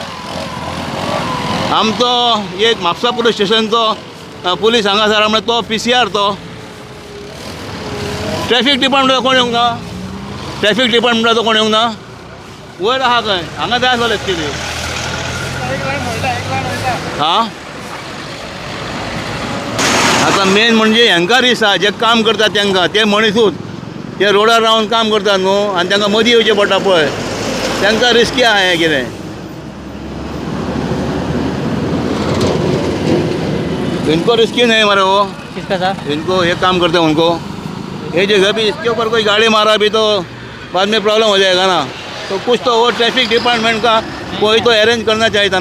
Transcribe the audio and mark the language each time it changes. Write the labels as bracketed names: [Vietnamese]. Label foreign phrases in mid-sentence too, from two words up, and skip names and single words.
[Konkani] आमचो एक म्हापसा पुलीस स्टेशनचो पुलीस हांगासर म्हणजे तो PCR तो ट्रॅफिक डिपार्टमेंटाचो कोण येवंक ना ट्रॅफिक डिपार्टमेंटाचो कोण येवंक ना वयर आहा खंय हांगा जाय आसलो एक्चुली हां आतां मेन म्हणजे हांकां रिस आहा जे काम करतात तांकां ते मनीसूच ते रोडार रावन काम करतात न्हू आनी तांकां मदीं येवचें पडटा पळय तांकां रिस्की आहा हें कितें [Hindi] इनको रिस्की नहीं मारे वो किसका साहब इनको ये काम करते हैं उनको ये जगह भी इसके ऊपर कोई गाड़ी मारा भी तो बाद में प्रॉब्लम हो जाएगा ना तो कुछ तो वो [English] traffic department [Hindi] का कोई तो अरेंज करना चाहिए था ना